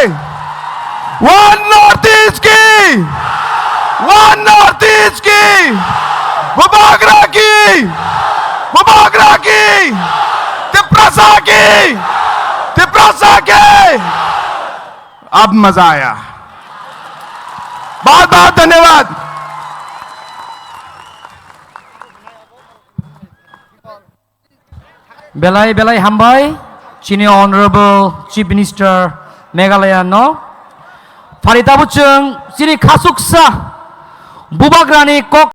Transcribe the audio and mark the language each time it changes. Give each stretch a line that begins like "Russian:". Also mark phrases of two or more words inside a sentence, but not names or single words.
English: One North East
Hindi: की,
English: One North East
Hindi: की, बुबागरा की, बुबागरा की, तिपरासा की, तिपरासा के। अब मजा आया, बहुत बहुत धन्यवाद।
Kok Borok: Belai belai hambai, Chini
English: Honorable Chief Minister
Kok Borok: Meghalaya no, Faritabuchung Chini Khasuksa, Bubagrani Kok